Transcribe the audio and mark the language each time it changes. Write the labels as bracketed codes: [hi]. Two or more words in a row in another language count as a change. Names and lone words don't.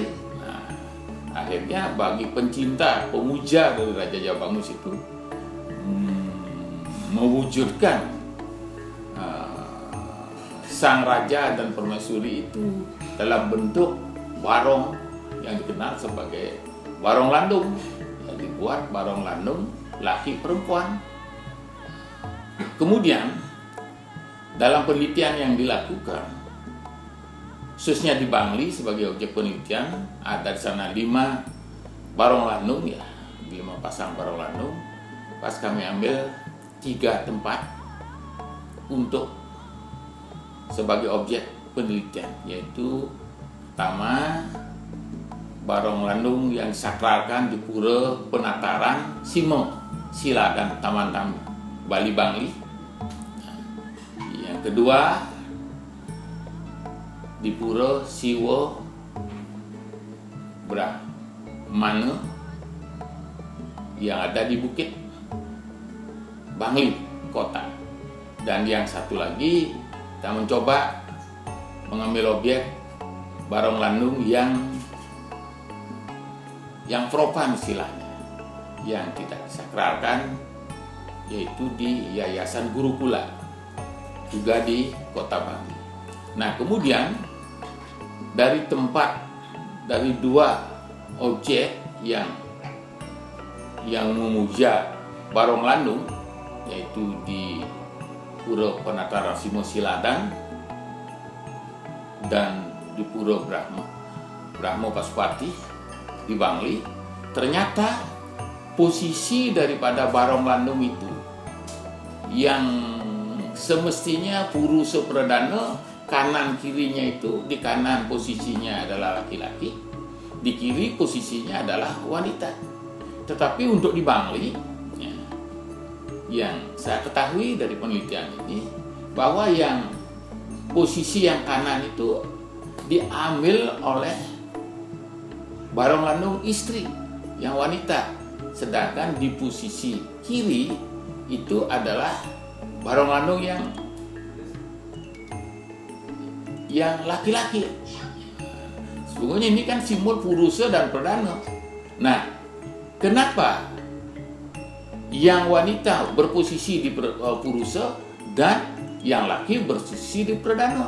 [id] Nah, akhirnya bagi pencinta, pemuja dari Raja Jabamus itu mewujudkan sang raja dan permaisuri itu dalam bentuk barong yang dikenal sebagai barong landung, yang dibuat barong landung laki perempuan. Kemudian dalam penelitian yang dilakukan, khususnya di Bangli sebagai objek penelitian, ada di sana 5 barong landung, ya, 5 pasang barong landung. Pas kami ambil 3 tempat untuk sebagai objek penelitian, yaitu pertama barong landung yang disakralkan di Pura Penataran Simo Siladan Taman Bali Bangli. Yang kedua di Pura Siwo Brahmana yang ada di Bukit Bangli kota. Dan yang satu lagi kita mencoba mengambil objek barong landung yang profan istilahnya, yang tidak disakralkan, yaitu di Yayasan Gurukula juga di Kota Bangli. Nah, kemudian dari 2 objek yang memuja barong landung, yaitu di Pura Penataran Simo Siladang dan di Pura Brahmo Pasupati di Bangli, ternyata posisi daripada barong landung itu yang semestinya Purusa Pradana, kanan kirinya itu, di kanan posisinya adalah laki-laki, di kiri posisinya adalah wanita. Tetapi untuk di Bangli, yang saya ketahui dari penelitian ini, bahwa yang posisi yang kanan itu diambil oleh barong landung istri yang wanita, sedangkan di posisi kiri itu adalah barong landung yang laki-laki. Sesungguhnya ini kan simbol Purusa dan Pradana. Nah, kenapa yang wanita berposisi di Purusa dan yang laki berposisi di Pradana?